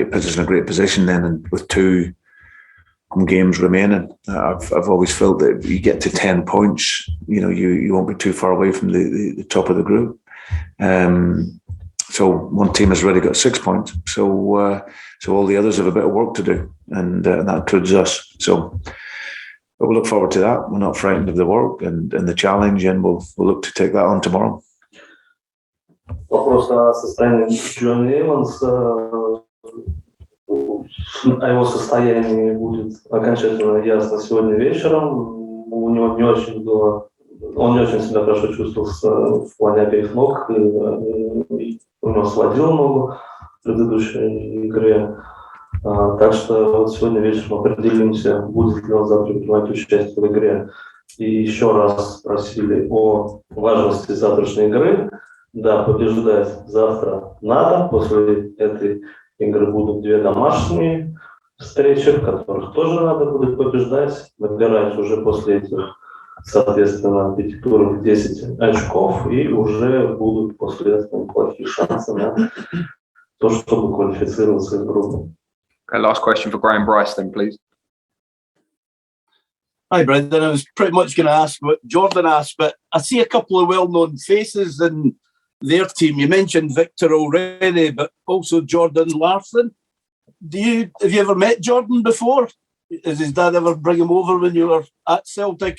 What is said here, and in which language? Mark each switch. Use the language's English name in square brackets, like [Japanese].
[English] It puts us in a great position then, and with two games remaining, I've always felt that if you get to 10 points, you won't be too far away from the top of the group. So one team has already got 6 points. So all the others have a bit of work to do, and that includes us. So we'll look forward to that. We're not frightened of the work and the challenge, and we'll look to take that on tomorrow. [Russian] Вопрос о состоянии Джонни Эванса. О его состоянии будет окончательно ясно сегодня вечером. У него он не очень себя хорошо чувствовал в плане обеих ног. И у него сводил ногу в предыдущей игре. Так что вот сегодня вечером определимся, будет ли он завтра принимать участие в игре. И еще раз спросили о важности завтрашней игры. Да, побеждать завтра надо. После этой игры будут 2 домашние встречи, в которых тоже надо будет побеждать. Набирать уже после этих, соответственно, 5 туров 10 очков. И уже будут после этого неплохие шансы на то, чтобы квалифицироваться из группы. [English] Okay, last question for Graham Bryce then, please. Hi, Brendan. I was pretty much going to ask what Jordan asked, but I see a couple of well-known faces in their team. You mentioned Victor already, but also Jordan Larsson. Have you ever met Jordan before? Has his dad ever bring him over when you were at Celtic?